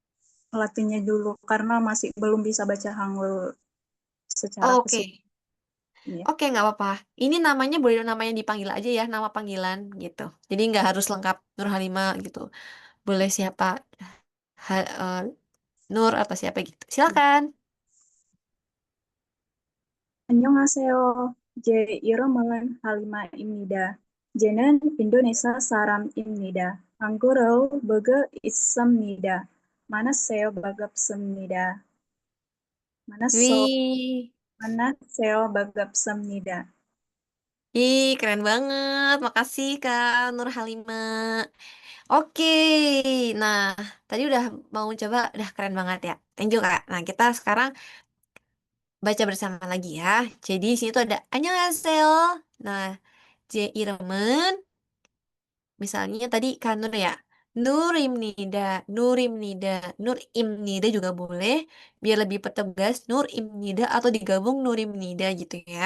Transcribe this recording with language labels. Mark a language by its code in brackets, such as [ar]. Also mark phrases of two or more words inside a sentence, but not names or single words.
[id] Latihnya dulu, karena masih belum bisa baca Hangul secara Oke, keseluruhan. Iya. Oke, nggak apa-apa. Ini namanya boleh namanya dipanggil aja ya, nama panggilan gitu. Jadi nggak harus lengkap Nur Halimah gitu. Boleh siapa, eh, Nur atau siapa gitu. Silakan. [ko] 안녕하세요. 제 이름은 할리마입니다. 저는 인도네시아 사람입니다. 한국어로 보고 있습니다. 만나서 반갑습니다. 만나서 [id] Wih, [ko] 만나서 반갑습니다. [id] ih keren banget. Makasih Kak Nur Halimah. Oke, nah tadi udah mau coba, udah keren banget ya. [en] Thank you [id] Kak. Nah kita sekarang baca bersama lagi ya. Jadi di sini tuh ada annyeonghaseyo. Nah, J Irman, misalnya tadi kan Nur ya. Nurimnida, Nurimnida, Nurimnida juga boleh. Biar lebih pertegas, Nurimnida atau digabung Nurimnida gitu ya.